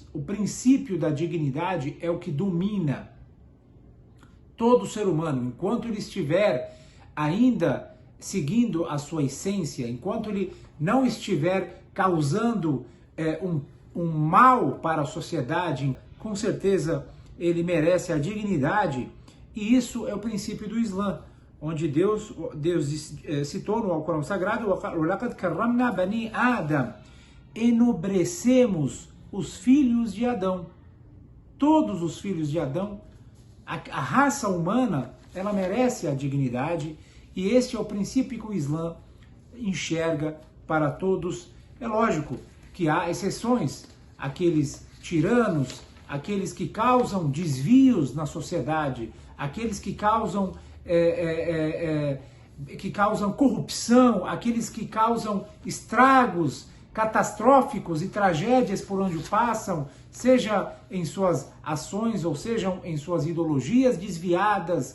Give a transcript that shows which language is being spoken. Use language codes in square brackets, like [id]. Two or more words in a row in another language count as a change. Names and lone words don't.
[pt] O princípio da dignidade é o que domina todo ser humano, enquanto ele estiver ainda seguindo a sua essência, enquanto ele não estiver causando um mal para a sociedade, com certeza ele merece a dignidade. E isso é o princípio do Islã, onde Deus citou no Alcorão Sagrado: [ar] وَلَقَدْ كَرَّمْنَا بَنِي آدَمَ, [pt] enobrecemos os filhos de Adão. Todos os filhos de Adão, a raça humana, ela merece a dignidade, e este é o princípio que o Islã enxerga para todos. É lógico que há exceções, aqueles tiranos, aqueles que causam desvios na sociedade, aqueles que causam corrupção, aqueles que causam estragos catastróficos e tragédias por onde passam, seja em suas ações ou sejam em suas ideologias desviadas.